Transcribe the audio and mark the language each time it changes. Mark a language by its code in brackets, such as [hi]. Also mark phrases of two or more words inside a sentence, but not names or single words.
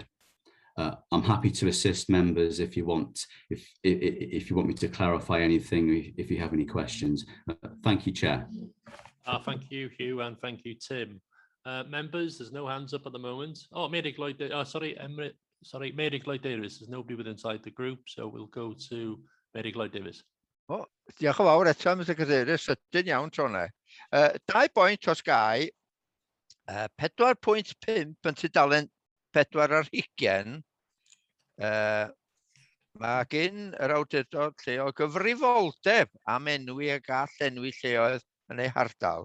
[en] I'm happy to assist members if you want, if you want me to clarify anything, if you have any questions. Thank you, Chair. Thank you, Hugh, and thank you, Tim. Members, there's no hands up at the moment. Oh, Mary Lloyd, Mary Lloyd Davies. There's nobody within inside the group, so we'll go to Mary Lloyd Davies. [cy] O, diolch yn fawr eto, Mr Cadeirydd, sydyn iawn tro yna. 2 pwynt os gai, 4.5 yn tudalen 4 ar 20. Mae gen yr awdurdod lleol gyfrifoldeb am enwi a gall enwi lleoedd yn ei hardal.